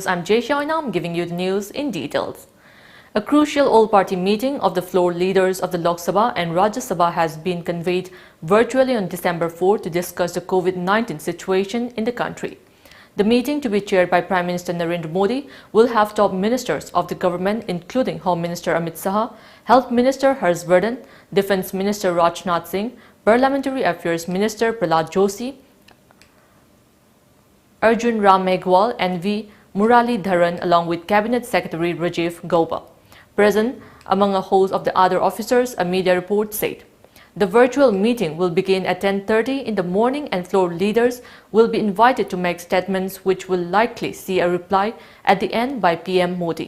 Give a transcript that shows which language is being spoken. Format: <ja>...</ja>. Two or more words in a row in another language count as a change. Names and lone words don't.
<en>I'm JESSIA and I'm giving you the news in details. A crucial all-party meeting of the floor leaders of the Lok Sabha and Rajya Sabha has been convened virtually on December 4 to discuss the COVID-19 situation in the country. The meeting, to be chaired by Prime Minister Narendra Modi, will have top ministers of the government including Home Minister Amit Shah, Health Minister Harshvardhan, Defence Minister Rajnath Singh, Parliamentary Affairs Minister Prahlad Joshi, Arjun Ram Meghwal and V. Murali Dharan, along with Cabinet Secretary Rajiv Gauba. Present among a host of the other officers, a media report said. The virtual meeting will begin at 10:30 in the morning and floor leaders will be invited to make statements which will likely see a reply at the end by PM Modi.</en>